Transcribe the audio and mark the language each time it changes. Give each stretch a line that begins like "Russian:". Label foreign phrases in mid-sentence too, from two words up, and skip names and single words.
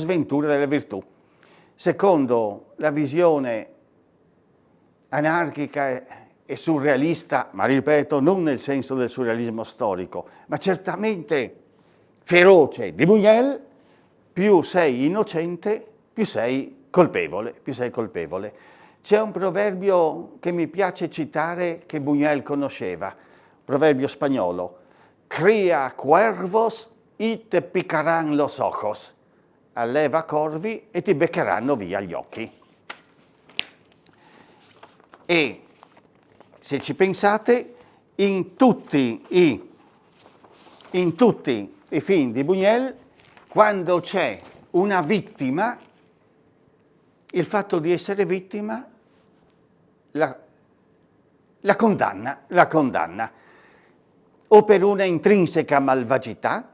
Italian: Secondo la visione anarchica e surrealista, ma ripeto, non nel senso del surrealismo storico, ma certamente feroce di Buñuel, più sei innocente, più sei colpevole. C'è un proverbio che mi piace citare che Buñuel conosceva, proverbio spagnolo:
Spanish: cría cuervos y te picarán los ojos.
Italian: Alleva corvi e ti beccheranno via gli occhi. E se ci pensate, in tutti i film di Buñuel, quando c'è una vittima, il fatto di essere vittima la condanna, o per una intrinseca malvagità.